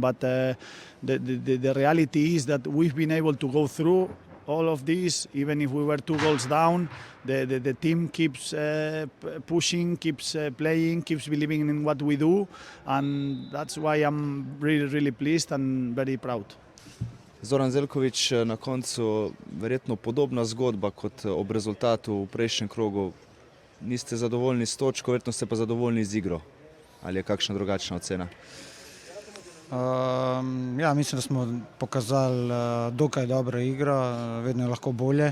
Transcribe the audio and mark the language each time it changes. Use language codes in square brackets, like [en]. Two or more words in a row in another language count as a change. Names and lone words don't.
[en] But the reality is that we've been able to go through all of this, even if we were 2 goals down. The team keeps pushing, keeps playing, keeps believing in what we do, and that's why I'm really, really pleased and very proud. [sl] Zoran Zeljković, na koncu verjetno podobna zgodba kot ob rezultatu v prejšnjem krogu. Niste zadovoljni s točko, verjetno ste pa zadovoljni z igro. Ali je kakšna drugačna ocena? Ja, mislim, da smo pokazali dokaj dobro igro, vedno je lahko bolje.